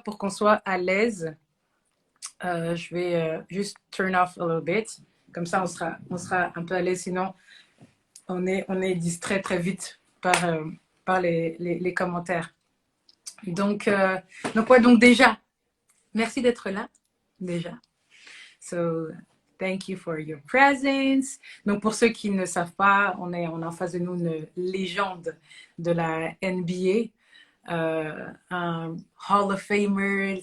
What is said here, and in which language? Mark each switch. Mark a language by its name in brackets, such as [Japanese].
[French] Pour qu'on soit à l'aise, je vais juste [English] turn off a little bit. [French] Comme ça, on sera un peu à l'aise. Sinon, on est distrait très vite par les commentaires. Donc déjà, merci d'être là, déjà. [English] So, thank you for your presence. [French] Donc, pour ceux qui ne savent pas, on est en face de nous une légende de la NBA, un Hall of Famer.